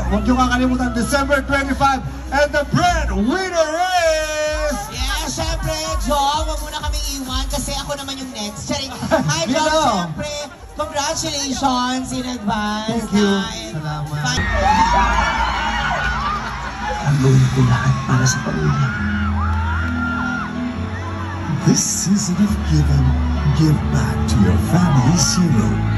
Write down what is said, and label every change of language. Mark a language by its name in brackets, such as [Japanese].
[Filipino] Huwag niyo kakalimutan, December 25, and the breadwinner is... Yeah, syempre, Jong, wag mo na kami iwan kasi ako naman yung next. Charing. Hi, Dito. [English] Jong, syempre, congratulations in advance. Thank you. And [Filipino] Salamat. Ang gawin ko lahat para sa pamilya. [English] This season of giving, give back to your family's hero.